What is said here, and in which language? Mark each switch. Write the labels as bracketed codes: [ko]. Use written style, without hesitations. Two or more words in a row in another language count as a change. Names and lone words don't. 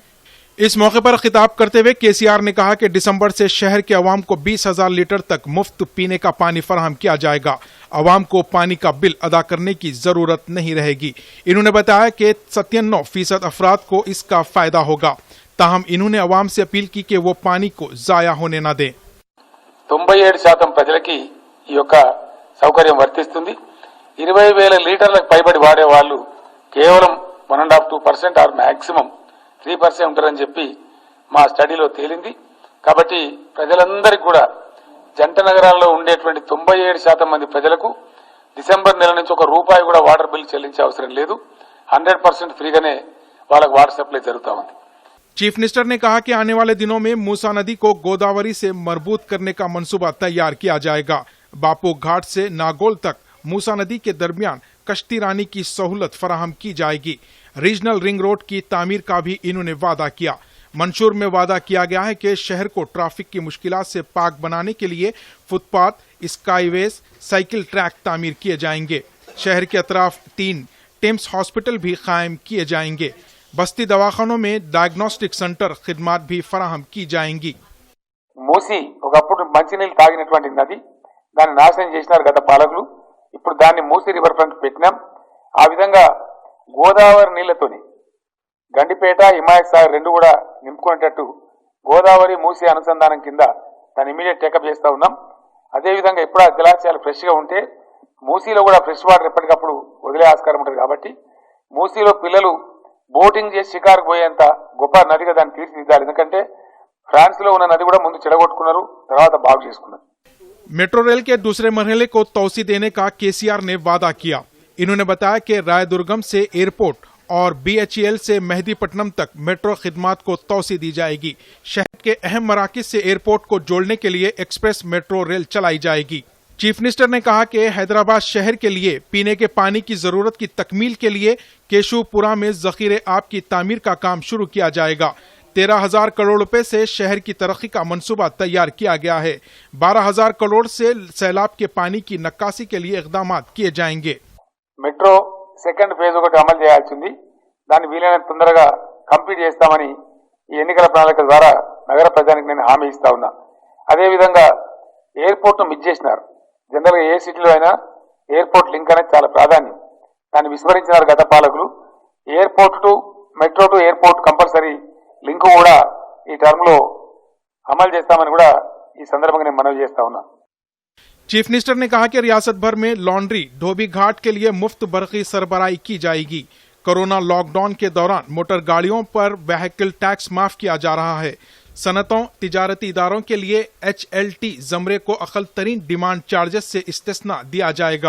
[ur] اس موقع پر خطاب کرتے ہوئے کے سی آر نے کہا کہ دسمبر سے شہر کے عوام کو 20,000 لیٹر تک مفت پینے کا پانی فراہم کیا جائے گا. عوام کو پانی کا بل ادا کرنے کی ضرورت نہیں رہے گی. انہوں نے بتایا کہ 97% افراد کو اس کا فائدہ ہوگا. تاہم انہوں نے عوام سے اپیل کی کہ وہ پانی کو ضائع ہونے نہ دیں. [te] 97% ప్రజలకి ఈ యొక్క సౌకర్యం వర్తిస్తుంది। 20,000 లీటర్లకు పైబడి వాడే వాళ్ళు కేవలం 1.5-2% [en] or maximum [te] 3% ఉంటారని చెప్పి మా స్టడీలో తేలింది। కాబట్టి ప్రజలందరికీ కూడా జంట నగరాల్లో ఉండేటువంటి 97% మంది ప్రజలకు డిసెంబర్ నెల నుంచి ₹1 కూడా [en] water bill [te] చెల్లించే అవసరం లేదు। 100% ఫ్రీగానే వాళ్ళకి [en] water supply [te] జరుగుతూ ఉంది। [en] chief minister [ur] نے کہا کہ آنے والے دنوں میں موسی ندی کو گوداوری سے مربوط کرنے کا منصوبہ تیار کیا جائے گا. باپو گھاٹ سے ناگول تک موسی ندی کے درمیان کشتی رانی کی سہولت فراہم کی جائے گی. ریجنل رنگ روڈ کی تعمیر کا بھی انہوں نے وعدہ کیا. منشور میں وعدہ کیا گیا ہے کہ شہر کو ٹریفک کی مشکلات سے پاک بنانے کے لیے [en] footpath, skyways, cycle track [ur] تعمیر کیے جائیں گے. شہر کے اطراف 3 ٹمس ہاسپٹل بھی قائم کیے جائیں گے. بستی دواخانوں میں [en] diagnostic center [ur] خدمات بھی فراہم کی جائیں گی. [te] మూసి ఒకప్పుడు మంచినీళ్ళు తాగినటువంటి నది, దాన్ని నాశనం చేసినారు గత పాలకులు। ఇప్పుడు దాన్ని మూసి [en] river front [te] పెట్టినాం। ఆ విధంగా గోదావరి నీళ్లతోని గండిపేట, హిమాయత్ సాగర్ రెండు కూడా నింపుకునేటట్టు గోదావరి మూసి అనుసంధానం కింద దాన్ని [en] immediate take up [te] చేస్తా ఉన్నాం। అదే విధంగా ఇప్పుడు ఆ జలాశయాలు ఫ్రెష్ గా ఉంటే మూసీలో కూడా [en] fresh water [te] ఎప్పటికప్పుడు వదిలే ఆస్కారం ఉంటుంది। కాబట్టి మూసీలో పిల్లలు బోటింగ్ చేసి షికారు పోయేంత గొప్ప నదిగా దాన్ని తీర్చిదిద్దాలి। ఎందుకంటే ఫ్రాన్స్ లో ఉన్న నది కూడా ముందు చెడగొట్టుకున్నారు, తర్వాత బాగు చేసుకున్నారు। [en] metro rail [ur] کے دوسرے مرحلے کو توسیع دینے کا کے سی آر نے وعدہ کیا. انہوں نے بتایا کہ رائے درگم سے ایئرپورٹ اور بی ایچ ای ایل سے مہدی پٹنم تک میٹرو خدمات کو توسیع دی جائے گی. شہر کے اہم مراکز سے ایئرپورٹ کو جوڑنے کے لیے [en] express metro rail [ur] چلائی جائے گی. [en] chief minister [ur] نے کہا کہ حیدرآباد شہر کے لیے پینے کے پانی کی ضرورت کی تکمیل کے لیے کیشوپورا میں ذخیرے آب کی تعمیر کا کام شروع کیا جائے گا. 13,000 کروڑ روپے سے شہر کی ترقی کا منصوبہ تیار کیا گیا ہے. 12,000 کروڑ سے سیلاب کے پانی کی نقاشی کے لیے اقدام کیے جائیں گے. [en] metro second phase [te] ఒకటి అమలు చేయాల్సింది, దాన్ని వీలైనంత తొందరగా కంప్లీట్ చేస్తామని ఈ ఎన్నికల ప్రణాళిక ద్వారా నగర ప్రజానికి నేను హామీ ఇస్తా ఉన్నా। అదేవిధంగా ఎయిర్పోర్ట్ ను మిస్ చేసినారు। జనరల్గా ఏ సిటీలో అయినా [en] airport link [te] అనేది చాలా ప్రాధాన్యం, దాన్ని విస్మరించినారు గత పాలకులు। [en] airport to metro to airport compulsory link [te] కూడా ఈ టర్మ్ లో అమలు చేస్తామని కూడా ఈ సందర్భంగా నేను మనవి చేస్తా ఉన్నా। [en] chief minister [ur] نے کہا کہ ریاست بھر میں لانڈری، دھوبی گھاٹ کے لیے مفت برقی سربراہی کی جائے گی. کورونا لاک ڈاؤن کے دوران موٹر گاڑیوں پر [en] vehicle tax [ur] معاف کیا جا رہا ہے. صنعتوں، تجارتی اداروں کے لیے HLT زمرے کو اقل ترین [en] demand charges [ur] سے استثنیٰ دیا جائے گا.